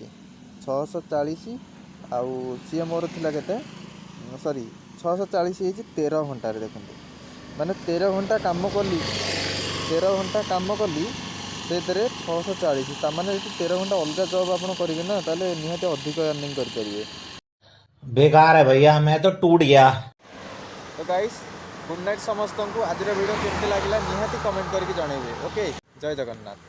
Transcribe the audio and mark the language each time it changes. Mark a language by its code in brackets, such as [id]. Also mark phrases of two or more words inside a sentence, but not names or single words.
[or] 640 ଆଉ ସିଏ ମୋର ଥିଲା କେତେ, ସରି 640 ହେଇଛି 13 ଘଣ୍ଟାରେ। ଦେଖନ୍ତୁ ମାନେ 13 ଘଣ୍ଟା କାମ କଲି, 13 ଘଣ୍ଟା କାମ କଲି, ସେଥିରେ 640। ତାମାନେ ଯଦି 13 ଘଣ୍ଟା ଅଲଗା ଜବ୍ ଆପଣ କରିବେ ନା, ତାହେଲେ ନିହାତି ଅଧିକ ଆର୍ନିଂ କରିପାରିବେ। [hi] बेकार है भैया, मैं तो टूट गया। [en] तो guys good night समस्तଙ୍କୁ। [or] ଆଜିର ଭିଡ଼ିଓ କେମିତି ଲାଗିଲା ନିହାତି କମେଣ୍ଟ କରିକି ଜଣାଇବେ। ଓକେ, ଜୟ ଜଗନ୍ନାଥ।